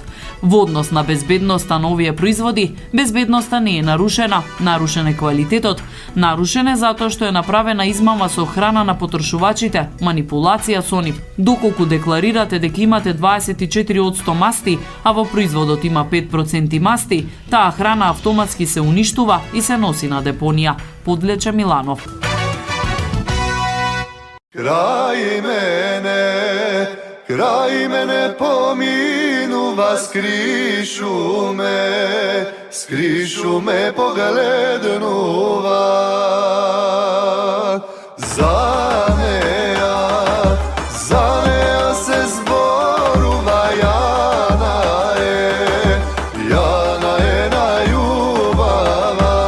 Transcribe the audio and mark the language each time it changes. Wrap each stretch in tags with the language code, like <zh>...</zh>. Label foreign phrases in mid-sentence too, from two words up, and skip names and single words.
<mk>Во однос на безбедноста на овие производи, безбедноста не е нарушена, нарушен е квалитетот, нарушен е затоа што е направена измама со храна на потрошувачите, манипулација со нив. Доколку декларирате дека имате 24% масти, а во производот има 5% масти, таа храна автоматски се уништува и се носи на депонија, подлече Миланов. Крај мене поминува, скришум ме погледнува. Занеа се зборува, Јана је на љубава.</mk>